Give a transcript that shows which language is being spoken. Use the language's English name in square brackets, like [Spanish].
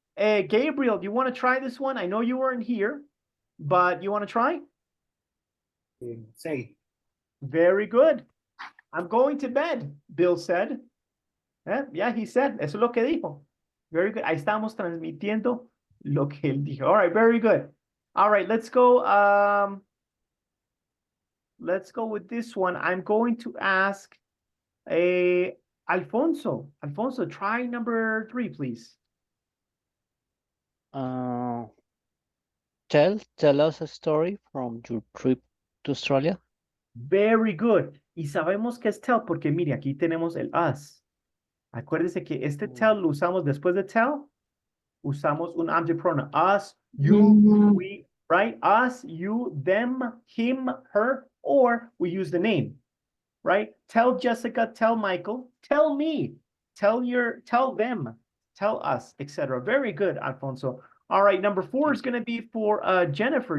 [English] Gabriel, do you want to try this one? I know you weren't here, but you want to try? Say. Very good. I'm going to bed, Bill said. Yeah, he said. [Spanish] Eso es lo que dijo. [English] Very good. [Spanish] Ahí estamos transmitiendo lo que él dijo. [English] All right, very good. All right, let's go. Let's go with this one. I'm going to ask Alfonso. Alfonso, try number 3, please. Tell us a story from your trip to Australia. Very good. [Spanish] Y sabemos que es tell porque mire, aquí tenemos el us. Acuérdese que este tell lo usamos después de tell. Usamos un [English] object pronoun. Us, you, we, right? Us, you, them, him, her, or we use the name, right? Tell Jessica, tell Michael, tell me, tell them, tell us, etc. Very good, Alfonso. All right, number 4 is going to be for Jennifer.